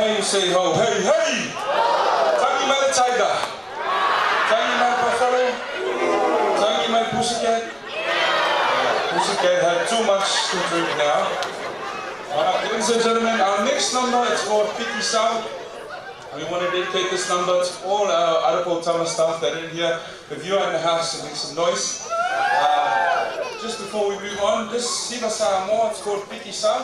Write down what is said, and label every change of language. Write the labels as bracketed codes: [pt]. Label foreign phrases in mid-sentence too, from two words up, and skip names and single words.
[en] say ho, hey, hey! [sm] Tangi mai [en] the tiger. [sm] Tangi mai [en] buffalo. [sm] Tangi mai [en] pussycat. Pussycat had too much to drink now. Ladies and gentlemen, our next number is called Piki Sound. We want to dedicate this number to all our Arapo Tama staff that are in here. If you're in the house, make some noise. Just before we move on, this Siva Samoa, it's called Piki Sound.